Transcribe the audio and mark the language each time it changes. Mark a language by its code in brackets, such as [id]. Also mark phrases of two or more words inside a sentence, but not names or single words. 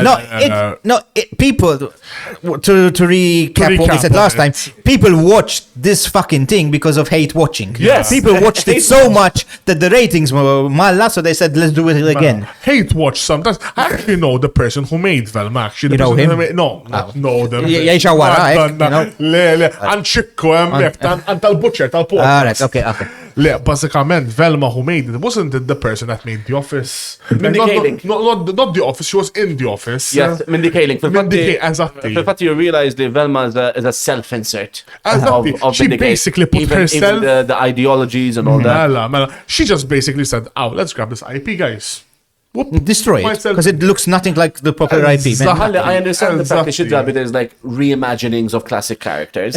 [en] People, to recap what we said last time, people watched this fucking thing because of hate watching. Yes. People watched it so much that the ratings were mala, so they said, let's do it again. Hate watch sometimes. I actually know the person who made Velma. Actually, You know him? No, know them. [mt] Jgħix wara, [en] Le, Anċikku, and tal-butcher, tal-pork. All right, okay. Le, basikament, Velma who made it, wasn't it the person that made The Office? Mindy Kaling. Not The Office, she was in The Office. Yes, Mindy Kaling. Eżatti. Fil-fatt you realize that Velma is a self-insert. Of She Mindy Kaling. basically put herself... Even the ideologies and all that. Mela. She just basically said, let's grab this IP, guys. Destroy it, because it looks nothing like the proper IP. I understand the fact that there's like reimaginings of classic characters.